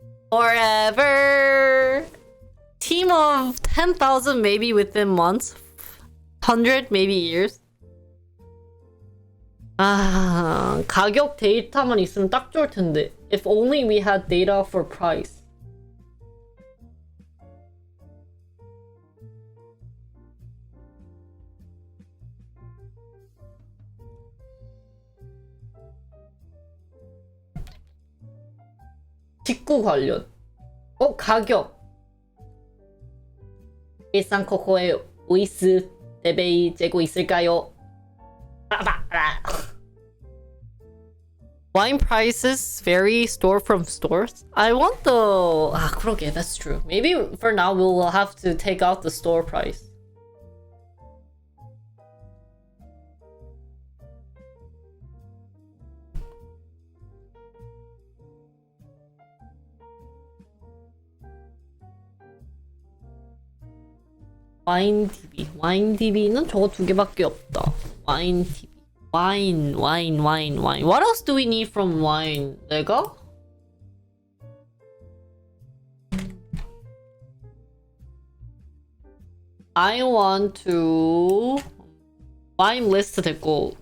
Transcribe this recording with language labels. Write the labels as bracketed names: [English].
[English] Forever. Team of 10,000 maybe within months. 100 maybe years. [Korean] 아, 가격 데이터만 있으면 딱 좋을 텐데. [English] If only we had data for price. [Korean] 직구 관련. 가격. 일산 코코의 오이스 대베이 재고 있을까요? [English] Wine prices vary store from stores. I want the... [Korean] 그러게, [English] that's true. Maybe for now we'll have to take out the store price. [Korean] 와인 DB는 저거 두 개밖에 없다. 와인 DB. 와인. [English] What else do we need from wine? [Korean] 내가? [English] I want to... [Korean] wine list 됐고.